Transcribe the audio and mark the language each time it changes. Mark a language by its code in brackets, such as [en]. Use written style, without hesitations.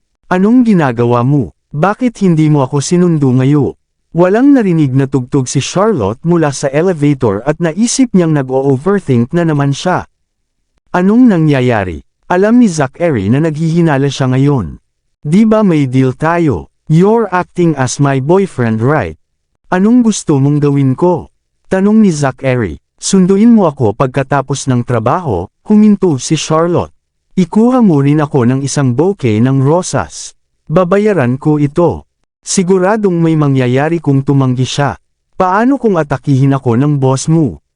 [tl] Anong ginagawa mo? Bakit hindi mo ako sinundo ngayon? Walang narinig na tugtog si Charlotte mula sa elevator at naisip niyang nag-o-overthink na naman siya. Anong nangyayari? Alam ni Zachary na naghihinala siya ngayon. Di ba may deal tayo? [en] You're acting as my boyfriend, right? [tl] Anong gusto mong gawin ko? Tanong ni Zachary. Sunduin mo ako pagkatapos ng trabaho, huminto si Charlotte. Ikuha mo rin ako ng isang bouquet ng rosas. Babayaran ko ito. Siguradong may mangyayari kung tumanggi siya. Paano kung atakihin ako ng boss mo?